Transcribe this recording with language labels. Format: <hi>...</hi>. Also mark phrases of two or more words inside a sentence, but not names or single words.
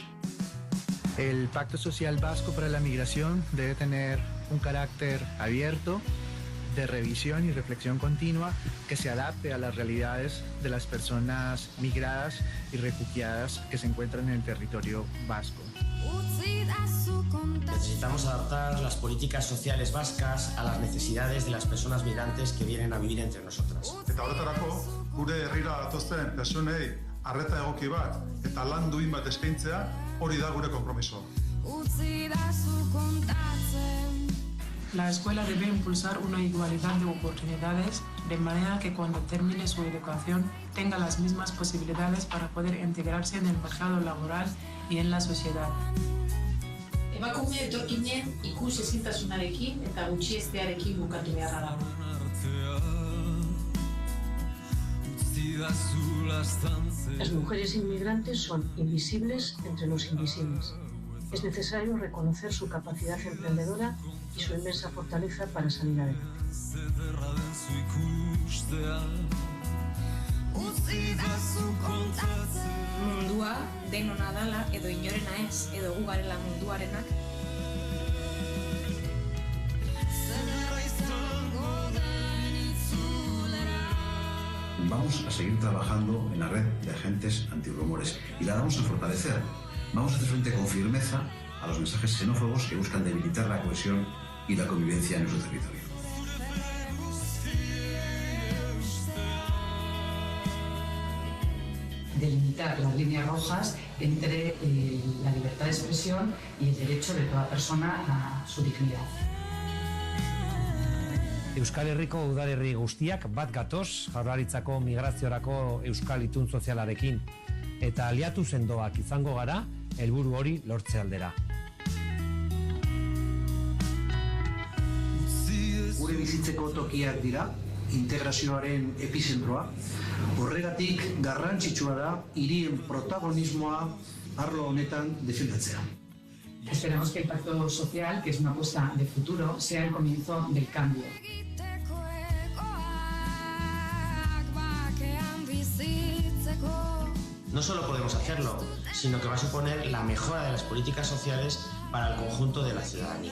<es>El Pacto Social Vasco para la Migración debe tener un carácter abierto, de revisión y reflexión continua, que se adapte a las realidades de las personas migradas y refugiadas que se encuentran en el territorio vasco. Necesitamos adaptar las políticas sociales vascas a las necesidades de las personas migrantes que vienen a vivir entre nosotras.</es> <eu>Eta horretarako, gure herrira datozen pertsonei arreta egoki bat eta lan duin bat eskaintzea, hori da gure konpromiso.</eu> <es>La escuela debe impulsar una igualdad de oportunidades de manera que cuando termine su educación tenga las mismas posibilidades para poder integrarse en el mercado laboral y en la sociedad.</es> <eu>Emakume etorkinen ikus ezintasunarekin eta gutxiestearekin bukatu beharra dago.</eu> <es>Las mujeres inmigrantes son invisibles entre los invisibles. Es necesario reconocer su capacidad emprendedora y su inmensa fortaleza para salir adelante.</es> <eu>Mundua denona dala edo inorena ez, edo gu garela munduarenak.</eu> <es>Vamos a seguir trabajando en la red de agentes antirrumores y la vamos a fortalecer. Vamos a hacer frente con firmeza a los mensajes xenófobos que buscan debilitar la cohesión y la convivencia en nuestro territorio. Delimitar las líneas rojas entre la libertad de expresión y el derecho de toda persona a su dignidad.</es> <eu>Euskal Herriko udalerri guztiak bat gatoz Jaurlaritzako migraziorako euskal itun sozialarekin eta aliatu sendoak izango gara helburu hori lortze aldera. Gure bizitzeko tokiak dira, integrazioaren epizentroa. Horregatik garrantzitsua da hirien protagonismoa arlo honetan defendatzea.</eu> <es>Esperamos que el pacto social, que es una apuesta de futuro, sea el comienzo del cambio. No solo podemos hacerlo, sino que va a suponer la mejora de las políticas sociales para el conjunto de la ciudadanía.</es>